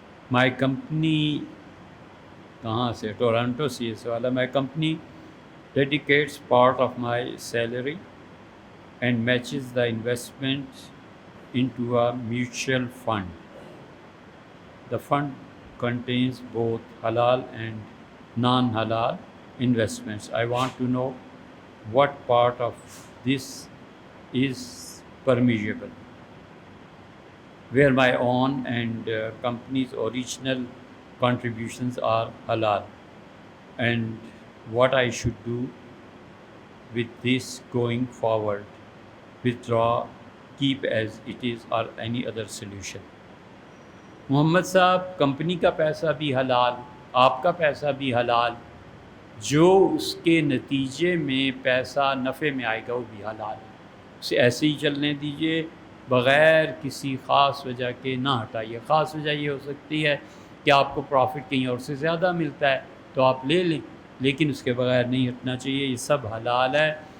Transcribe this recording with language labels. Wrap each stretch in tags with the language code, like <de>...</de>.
<en>my company,</en> <ur>کہاں سے؟ Toronto سے یہ سوال ہے۔</ur> <en>My company dedicates part of my salary and matches the investment into a mutual fund. The fund contains both halal and non-halal investments. I want to know what part of this is permissible, where my own and company's original contributions are halal, and what I should do with this going forward, withdraw, keep as it is, or any other solution.</en> <ur>محمد صاحب، company کا پیسہ بھی حلال، آپ کا پیسہ بھی حلال، جو اس کے نتیجے میں پیسہ نفع میں آئے گا وہ بھی حلال ہے، اسے ایسے ہی چلنے دیجیے، بغیر کسی خاص وجہ کے نہ ہٹائیے۔ خاص وجہ یہ ہو سکتی ہے کہ آپ کو پروفٹ کہیں اور سے زیادہ ملتا ہے تو آپ لے لیں، لیکن اس کے بغیر نہیں ہٹنا چاہیے۔ یہ سب حلال ہے،</ur>